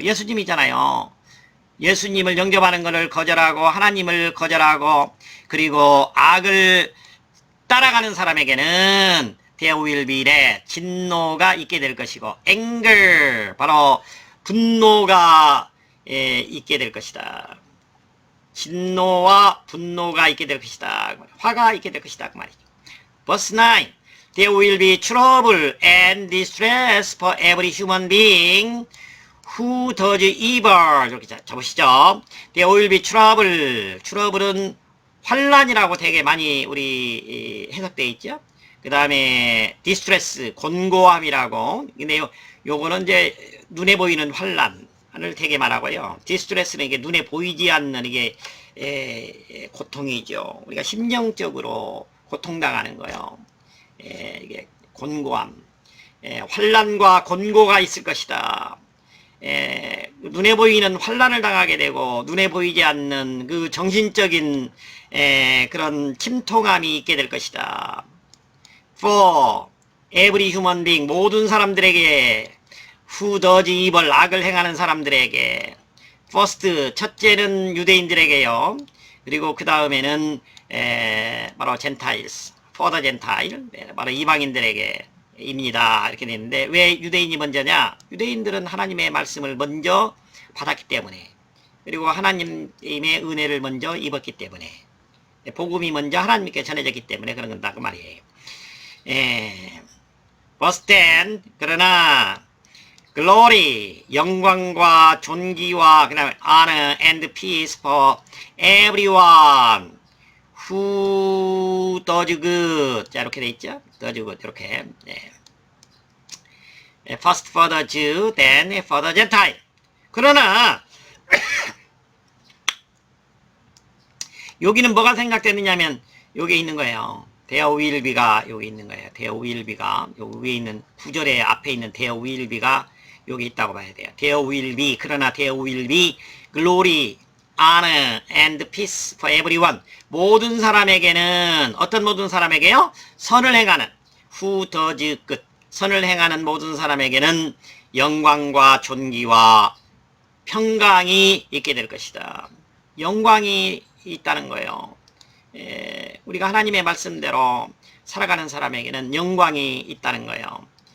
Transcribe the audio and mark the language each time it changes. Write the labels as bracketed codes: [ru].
[ko] 예수님이잖아요. 예수님을 영접하는 것을 거절하고 하나님을 거절하고 그리고 악을 따라가는 사람에게는 [en] there will be wrath [ko] 진노가 있게 될 것이고 anger 바로 분노가 있게 될 것이다. 진노와 분노가 있게 될 것이다. 화가 있게 될 것이다. 그 말이죠. [en] Verse 9 There will be trouble and distress for every human being who does evil. [ko] 이렇게 잡으시죠. [en] There will be trouble. [ko] trouble은 환란이라고 되게 많이 우리 해석되어 있죠. 그 다음에 distress, 곤고함이라고. 근데 요거는 이제 눈에 보이는 환란을 되게 말하고요. distress는 이게 눈에 보이지 않는 이게 고통이죠. 우리가 심정적으로 고통당하는 거요. 이게 곤고함, 환란과 곤고가 있을 것이다. 눈에 보이는 환란을 당하게 되고 눈에 보이지 않는 그 정신적인 그런 침통함이 있게 될 것이다. [en] For every human being [ko] 모든 사람들에게 [en] who does evil [ko] 악을 행하는 사람들에게 [en] first [ko] 첫째는 유대인들에게요. 그리고 그 다음에는 바로 Gentiles, [en] for the Gentile [ko] 바로 이방인들에게 입니다. 이렇게 되는데 왜 유대인이 먼저냐? 유대인들은 하나님의 말씀을 먼저 받았기 때문에 그리고 하나님의 은혜를 먼저 입었기 때문에 복음이 먼저 하나님께 전해졌기 때문에 그런 건다 그 말이에요. [en] Verse 10 그러나 glory [ko] 영광과 존귀와 그 다음에 [en] honor and peace for everyone who does good [ko] 자 이렇게 돼 있죠. [en] does good 이렇게 first for the Jew then for the Gentile [ko] 그러나 여기는 뭐가 생각되느냐면 여기 있는 거예요. [en] there will be [ko] 가 여기 있는 거예요. there will be가 여기 위에 있는 구절의 앞에 있는 there will be가 여기 있다고 봐야 돼요. [en] there will be 그러나 there will be glory, honor and peace for everyone [ko] 모든 사람에게는 어떤 모든 사람에게요? 선을 행하는 [en] who does good [ko] 선을 행하는 모든 사람에게는 영광과 존귀와 평강이 있게 될 것이다. 영광이 있다는 거예요. 우리가 하나님의 말씀대로 살아가는 사람에게는 영광이 있다는 거예요.